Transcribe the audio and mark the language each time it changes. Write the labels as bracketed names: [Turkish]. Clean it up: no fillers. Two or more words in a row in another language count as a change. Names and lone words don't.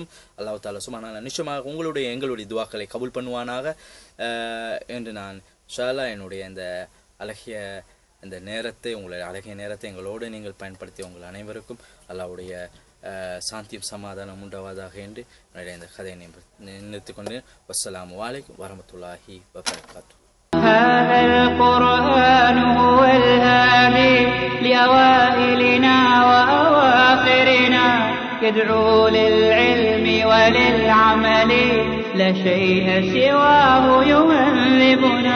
[Arabic] الله تعالى سبحان الله [Tamil] நிச்சயமாக எங்களுடைய துவாக்களை கபூல் பண்ணுவானாக என்று நான் [Arabic] إن شاء الله [Tamil] என்னுடைய இந்த அழகிய இந்த நேரத்தை, உங்களுடைய அழகிய நேரத்தை எங்களோடு நீங்கள் பயன்படுத்தி உங்கள் அனைவருக்கும் அல்லாஹ்வுடைய சாந்தியும் சமாதானம் உண்டாவதாக என்று என்னுடைய இந்த கதையை நிறுத்திக் கொண்டு [Arabic] والسلام عليكم ورحمة الله وبركاته. هذا القرآن هو الهادي لأوائلنا وأواخرنا يدعو للعلم وللعمل لا شيء سواه يهذبنا.